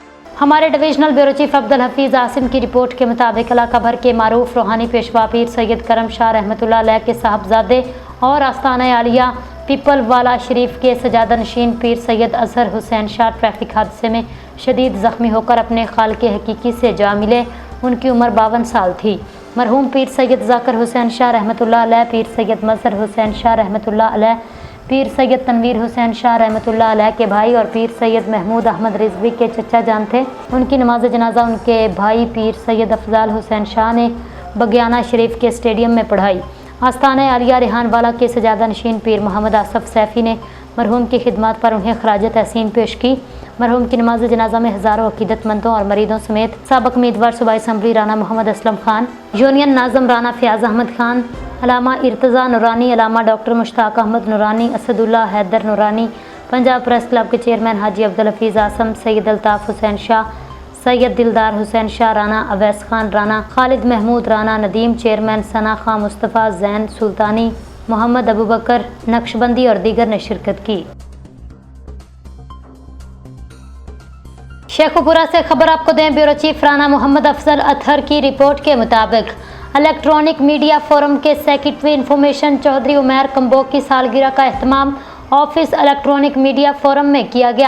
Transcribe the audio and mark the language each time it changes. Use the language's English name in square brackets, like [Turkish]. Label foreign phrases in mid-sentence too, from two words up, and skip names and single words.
[Urdu] ہمارے [English] divisional bureau chief [Urdu] عبدالحفیظ عاصم کی رپورٹ کے مطابق علاقہ بھر کے معروف روحانی پیشوا پیر سید کرم شاہ [Arabic] رحمة الله عليه [Urdu] کے صاحبزادے اور آستانہ عالیہ پیپل والا شریف کے سجادہ نشین پیر سید اظہر حسین شاہ ٹریفک حادثے میں شدید زخمی ہو کر اپنے خالق حقیقی سے جا ملے. ان کی عمر 52 سال تھی۔ مرحوم پیر سید ذاکر حسین شاہ [Arabic] رحمة الله عليه, [Urdu] ، پیر سید مظہر حسین شاہ [Arabic] رحمة الله عليه, [Urdu] ، پیر سید تنویر حسین شاہ [Arabic] رحمة الله عليه [Urdu] کے بھائی اور پیر سید محمود احمد رضوی کے چچا جان تھے. ان کی نماز جنازہ ان کے بھائی پیر سید افضال حسین شاہ نے بگیانہ شریف کے اسٹیڈیم میں پڑھائی. آستانہ عالیہ ریحان والا کے سجادہ نشین پیر محمد آصف سیفی نے مرحوم کی خدمت پر انہیں خراج تحسین پیش کی. مرحوم کی نماز جنازہ میں ہزاروں عقیدت مندوں اور مریدوں سمیت سابق امیدوار صوبائی اسمبلی رانا محمد اسلم خان، یونین ناظم رانا فیاض احمد خان، علامہ ارتضیٰ نورانی، علامہ ڈاکٹر مشتاق احمد نورانی، اسد اللہ حیدر نورانی، پنجاب پریس کلب کے چیئرمین حاجی عبدالحفیظ عاصم، سید الطاف حسین شاہ، سید دلدار حسین شاہ رانا، اویس خان رانا، خالد محمود رانا، ندیم چیئرمین، ثنا خان، مصطفیٰ زین سلطانی، محمد ابوبکر نقشبندی اور دیگر نے شرکت کی. شیخوپورہ سے خبر آپ کو دیں, [English] bureau chief [Urdu] رانا محمد افضل اطہر کی رپورٹ کے مطابق الیکٹرانک میڈیا فورم کے [English] secretary information [Urdu] چوہدری عمیر کمبوگ کی سالگرہ کا اہتمام آفس الیکٹرانک میڈیا فورم میں کیا گیا.